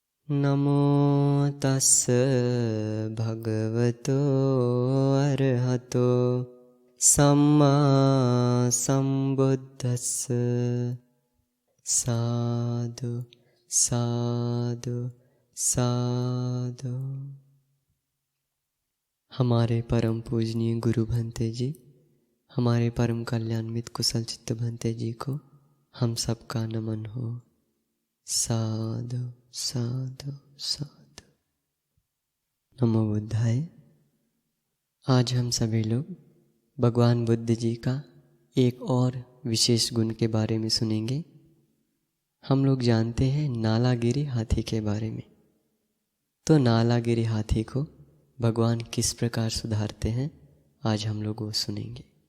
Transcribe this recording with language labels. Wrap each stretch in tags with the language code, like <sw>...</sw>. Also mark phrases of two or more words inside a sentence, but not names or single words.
<pi>नमो तस्स भगवतो अरहतो सम्मा सम्बुद्धस्स। साधु साधु साधु।</pi> <hi>हमारे परम पूजनीय गुरु भंते जी, हमारे परम कल्याणमित कुशल चित्त भंते जी को हम सबका नमन हो।</hi> <pi>साधु साधु साधु। नमो बुद्धाय।</pi> <hi>आज हम सभी लोग भगवान बुद्ध जी का एक और विशेष गुण के बारे में सुनेंगे। हम लोग जानते हैं नालागिरी हाथी के बारे में। तो नालागिरी हाथी को भगवान किस प्रकार सुधारते हैं, आज हम लोग वो सुनेंगे।</hi>